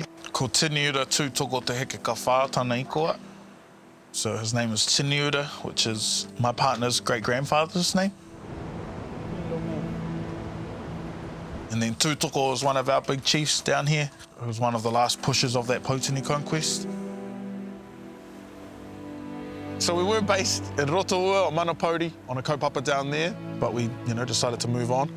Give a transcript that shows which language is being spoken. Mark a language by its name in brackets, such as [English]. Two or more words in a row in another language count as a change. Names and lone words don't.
[Māori] Ko Tiniura tūtoko te heke ka whā tāna ikoa. [English] So his name is Tiniura, which is my partner's great-grandfather's name. And then Tūtoko is one of our big chiefs down here. He was one of the last pushers of that Potini conquest. So we were based in Rotorua or Manapōuri on a kaupapa down there, but we, decided to move on.